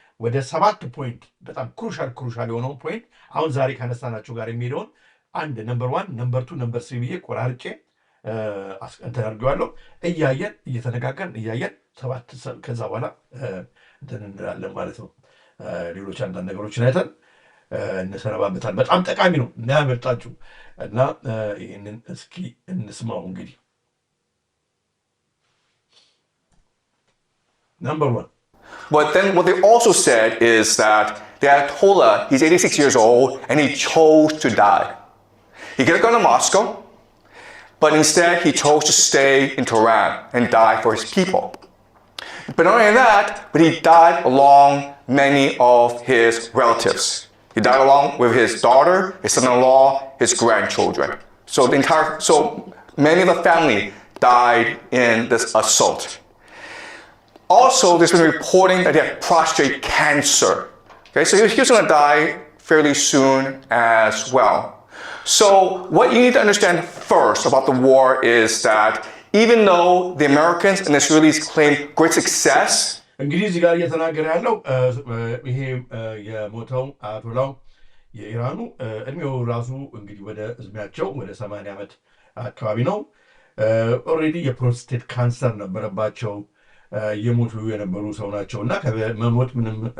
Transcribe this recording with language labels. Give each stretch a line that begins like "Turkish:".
Amharic: ወደ 7 ፖይንት በጣም ክሩሻል የሆነውን ፖይንት አሁን ዛሬ ከነሳናቸው ጋር የሚሄደውን አንድ ነምበር 1 ነምበር 2 ነምበር 3 ብዬ ቆራርጬ እንትን አድርጌዋለሁ። እየተነጋገርን እያየን 7 ከዛ በኋላ እንትን እንላለን ማለት ነው። ሌሎች አንዳንድ ነገሮችን አይተን እንሰነባበታለን። በጣም ጠቃሚ ነው እና ያመጣችሁ እና ይህንን እስኪ እንስማው እንግዲህ ነምበር 1.
English: But then what they also said is that the Ayatollah, he's 86 years old, and he chose to die. He could have gone to Moscow, but instead he chose to stay in Tehran and die for his people. But not only that, but he died along many of his relatives. He died along with his daughter, his son-in-law, his grandchildren. So many of the family died in this assault. Also, there's been reporting that he had prostate cancer. Okay, so he was going to die fairly soon as well. So what you need to understand first about the war is that even though the Americans and the Israelis claim great success,
Amharic: እንግዲህ እዚህ ጋር እየተናገረ ያለው ይሄ የሞተው አያቶላው የኢራኑ እድሜው ራሱ እንግዲህ ወደ እድሜያቸው ወደ 80 ዓመት አካባቢ ነው። ኦልሬዲ የፕሮስቴት ካንሰር ነበረባቸው የሞቱ የነበሩ ሰው ናቸው እና ከመሞት ምንም